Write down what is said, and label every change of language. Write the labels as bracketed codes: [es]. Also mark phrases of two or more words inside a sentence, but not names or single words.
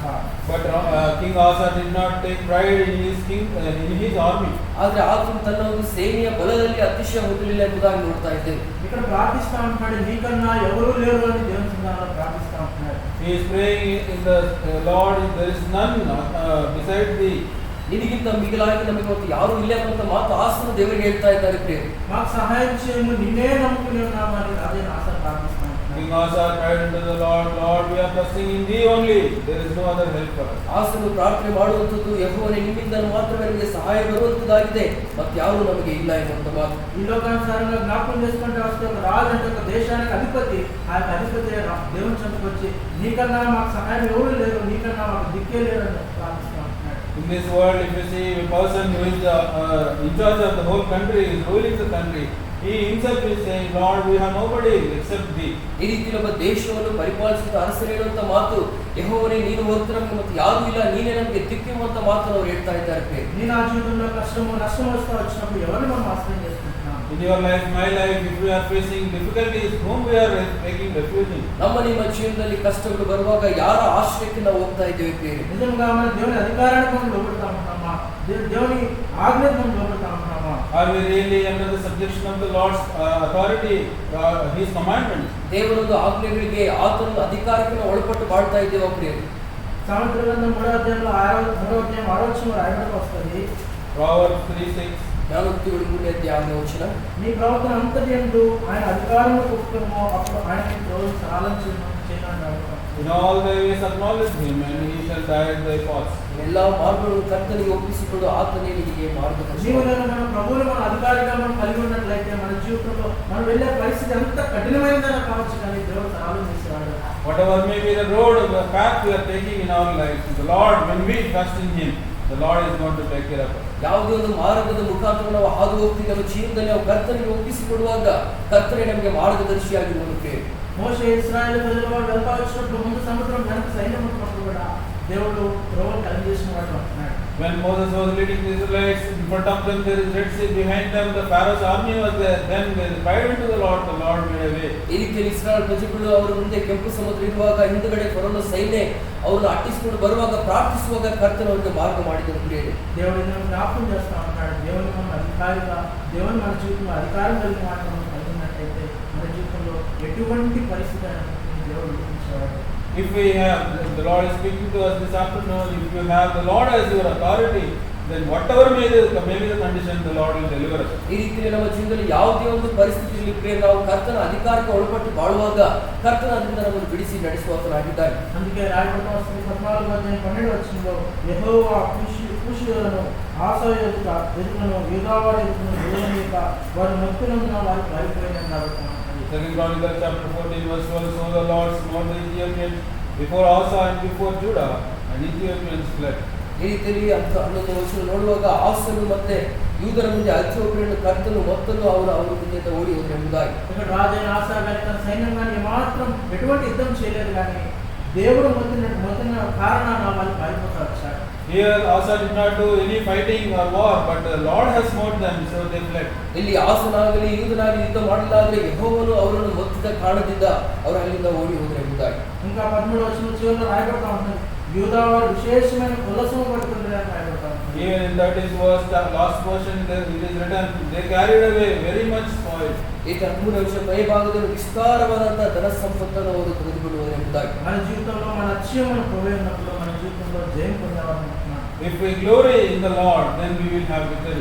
[en] But King Asa did not take pride in his army. [kn] ಆದ್ರೆ ಆತನು ತನ್ನ ಒಂದು ಸೇನೆಯ ಬಲದಲ್ಲಿ ಅತಿಶಯ ಹೊಂದಲಿಲ್ಲ ಎಂಬುದಾಗಿ ನೋಡ್ತಾ ಇದ್ದೇವೆ. [te] ఇక్కడ ప్రార్థిస్తా ఉంటాడు, నీకన్నా ఎవరూ లేరు అని దేవుని సన్నిధానంలో ప్రార్థిస్తా ఉంటున్నాడు. [en] He is praying in the Lord, there is none beside thee. [kn] ನಿನಗಿಂತ ಮಿಗಿಲಾಗಿ ನಮಗೆ ಮತ್ತು ಯಾರು ಇಲ್ಲ ಅಂತ ಮಾತು ಆಸನ ದೇವರಿಗೆ ಹೇಳ್ತಾ ಇದ್ದಾರೆ ಪ್ರಿಯ. [te] మాకు సహాయం చేయము, నిన్నే నమ్ముకుని ఉన్నామని రాజైన ఆస ప్రార్థిస్తా ఉంటున్నాడు. [en] King Asa cried unto the Lord, Lord, we are trusting in thee only, there is no other help for us. [kn] ಆಸನು ಪ್ರಾರ್ಥನೆ ಮಾಡುವಂಥದ್ದು ಯೆಹೋವನೇ ನಿಮ್ಮಿಂದ ಮಾತ್ರವೇ ನಮಗೆ ಸಹಾಯ ಬರುವಂಥದ್ದಾಗಿದೆ, ಮತ್ತು ಯಾರು ನಮಗೆ ಇಲ್ಲ ಎನ್ನುವಂಥ ಮಾತು. [te] ఈ లోకానుసారంగా జ్ఞాపకం చేసుకుంటే వస్తే ఒక రాజు అంటే ఒక దేశానికి అధిపతి, ఆ యొక్క అధిపతి దేవుని చెంతకు వచ్చి నీకన్నా మాకు సహాయం ఎవరు లేరు, నీకన్నా మాకు దిక్కే లేరు అని ప్రార్థిస్తా ఉంటున్నాడు. [en] In this world, if you see a person who is in charge of the whole country, is ruling the country, he himself is saying, Lord, we have nobody except thee. [kn] ಈ ರೀತಿ ನಮ್ಮ ದೇಶವನ್ನು ಪರಿಪಾಲಿಸುತ್ತ ಅರಸರು ಹೇಳುವಂತ ಮಾತು, ಯೆಹೋವನೇ ನೀನು ಹೊರತು ನಮಗೆ ಮತ್ತು ಯಾರೂ ಇಲ್ಲ, ನೀನೇ ನಮಗೆ ದಿಕ್ಕೆಂಬಂತ ಮಾತನ್ನು ಅವರು ಹೇಳ್ತಾ ಇದ್ದಾರೆ. [te] నీ నా జీవితంలో కష్టము నష్టము వస్తూ వచ్చినప్పుడు ఎవరిని మనం ఆశ్రయం చేసుకుంటున్నాం? [en] In your life, my life, if we are facing difficulties, whom we are taking refuge in? [kn] ನಮ್ಮ ನಿಮ್ಮ ಜೀವನದಲ್ಲಿ ಕಷ್ಟಗಳು ಬರುವಾಗ ಯಾರ ಆಶ್ರಯಕ್ಕೆ ನಾವು ಹೋಗ್ತಾ ಇದ್ದೇವೆ ಪ್ರಿಯರೇ? [te] నిజంగా మన దేవుని అధికారానికి మనం లోబడతా ఉంటున్నామా? దేవుని ఆజ్ఞకు మనం లోబడతా ఉంటున్నామా? [en] Are we really under the subjection of the Lord's authority, his commandments? [kn] ದೇವರೊಂದು ಆಜ್ಞೆಗಳಿಗೆ ಆತನ ಅಧಿಕಾರಕ್ಕೆ ನಾವು ಒಳಪಟ್ಟು ಮಾಡ್ತಾ ಇದ್ದೇವೆ ಪ್ರಿಯರೇ? [te] సామెతల గ్రంథం 3వ అధ్యాయంలో 6వ వచనం రాయబడి వస్తుంది. [en] Proverbs 3:6. [kn] ಜ್ಞಾನೋಕ್ತಿಗಳು 3ನೇ ಅಧ್ಯಾಯ ವಚನ. [te] నీ ప్రవర్తన అంతటి యందు ఆయన అధికారమును ఒప్పుకొనుము, అప్పుడు ఆయనకి రోజు సరళం చేయమన్నాడు. [en] In all thy ways acknowledge him, and he shall direct thy paths. [kn] ಎಲ್ಲಾ ಮಾರ್ಗಗಳನ್ನು ಕರ್ತನಿಗೆ ಒಪ್ಪಿಸಿಕೊಂಡು ಆತನೇ ನಿನಗೆ ಮಾರ್ಗದರ್ಶನ. [te] జీవనంలో మన ప్రభువుని మన అధికారిగా మనం కలిగి ఉన్నట్లయితే మన జీవితంలో మనం వెళ్ళే పరిస్థితి ఎంత కఠినమైనదైనా కావచ్చు, కానీ దేవుడు సరళం చేసేవాడు. [en] Whatever may be the road or the path we are taking in our lives, the Lord, when we trust in him, the Lord is going to take care of us. [kn] ಯಾವುದೇ ಒಂದು ಮಾರ್ಗದ ಮುಖಾಂತರ ನಾವು ಹಾದು ಹೋಗ್ತೀವಿ, ನಮ್ಮ ಜೀವನದಲ್ಲಿ ನಾವು ಕರ್ತನಿಗೆ ಒಪ್ಪಿಸಿಕೊಡುವಾಗ ಕರ್ತನೇ ನಮಗೆ ಮಾರ್ಗದರ್ಶಿಯಾಗಿರುವಂತೆ. [te] మోషే ఇశ్రాయేలు ప్రజల వారు వెళ్తా వచ్చినప్పుడు ముందు సముద్రం వెనక సైన్యం ఉన్నప్పుడు కూడా దేవుడు త్రోవను కలిగజేసిన వాడు అంటున్నాడు. [en] When Moses was leading the Israelites, in front of them there is Red Sea, behind them the Pharaoh's army was there. Then they cried unto the Lord made a way. [kn] ಈ ರೀತಿಯಲ್ಲಿ ಇಸ್ರಾಯೇಲ್ ಪ್ರಜೆಗಳು ಅವರ ಮುಂದೆ ಕೆಂಪು ಸಮುದ್ರ ಇರುವಾಗ ಹಿಂದುಗಡೆ ಫರೋನ ಸೈನ್ಯ ಅವರನ್ನು ಅಟ್ಟಿಸಿಕೊಂಡು ಬರುವಾಗ ಪ್ರಾರ್ಥಿಸುವಾಗ ಕರ್ತನು ಅವರಿಗೆ ಮಾರ್ಗ ಮಾಡಿದನು ಪ್ರಿಯರೇ. [te] దేవుడు మనం జ్ఞాపకం చేస్తా ఉంటాడు. దేవుని మనం అధికారిగా, దేవుని మన జీవితంలో అధికారం కలిగిన వాటిని మనం కలిగినట్టయితే మన జీవితంలో ఎటువంటి పరిస్థితి అయినా దేవుడు గుర్తించేవాడు. [en] If we have, the Lord is speaking to us this afternoon, if you have the Lord as your authority, then whatever may be the condition, the Lord will deliver us. [kn] ಈ ರೀತಿಯಲ್ಲಿ ನಮ್ಮ ಜೀವನದಲ್ಲಿ ಯಾವುದೇ ಒಂದು ಪರಿಸ್ಥಿತಿಯಲ್ಲಿ ಪ್ರಿಯರೇ ನಾವು ಕರ್ತನ ಅಧಿಕಾರಕ್ಕೆ ಒಳಪಟ್ಟು ಬಾಳುವಾಗ ಕರ್ತನ ಅದರಿಂದ ನಮ್ಮನ್ನು ಬಿಡಿಸಿ ನಡೆಸುವಾತನಾಗಿದ್ದಾನೆ. [te] అందుకే రాయబడిన 14వ అధ్యాయం 12వ వచనంలో యెహోవా కూషులను ఆశ ఎదుగును యూదావారి ఎదుగును నిలవనీయక వారు నొప్పినందున వారు పారిపోయిన [en] Second Chronicles chapter 14 verse 12. So the Lord smote the Ethiopians before Asa and before Judah, and Ethiopians fled. [kn] ಈ ರೀತಿಯಲ್ಲಿ 11ನೇ ವಚನ ನೋಡುವಾಗ ಆಸನು ಮತ್ತೆ ಯೂದರ ಮುಂದೆ ಇಥಿಯೋಪಿಯನ್ ಕರ್ತನು ಮೊತ್ತಲು ಅವರ ಮುಂದೆ ಓಡಿ ಹೋದರು ಎಂಬುದಾಗಿ. [te] ఇక్కడ రాజైన ఆసా గారి తన సైన్యం గాని మాత్రం ఎటువంటి యుద్ధం చేయలేదు కానీ దేవుడు మొత్తం కారణాన వాళ్ళు పారిపోతూ వచ్చారు. [en] Here Asa did not do any fighting or war, but the Lord has smote them, so they fled. [kn] ಇಲ್ಲಿ ಆಸನಾಗಲಿ ಯೂದನಾಗಲಿ ಯುದ್ಧ ಮಾಡಲಾದರೆ ಯೆಹೋವನು ಅವರನ್ನು ಮೊತ್ತಿದ ಕಾರಣದಿಂದ ಅವರು ಅಲ್ಲಿಂದ ಓಡಿ ಹೋದರು ಎಂಬುದಾಗಿ. [te] ఇంకా 13వ వచనం చివరిలో రాయబడతా ఉంటుంది యూదా వారు విశేషమైన ఉల్లసము పడుతుందని రాయబడతా ఉంటుంది. [en] Even in that is verse, the last portion, it is written, they carried away very much spoil. [kn] ಈ 13ನೇ ವಚನ ಪೈ ಭಾಗದಲ್ಲಿ ವಿಸ್ತಾರವಾದಂತಹ ಧನ ಸಂಪತ್ತನ್ನು ಅವರು ತೆಗೆದುಕೊಂಡು ಹೋದರು ಎಂಬುದಾಗಿ. [te] మన జీవితంలో మన లక్ష్యమును పొందినప్పుడు మన జీవితంలో జయం పొందేవారు. [en] If we glory in the Lord, then we will have victory.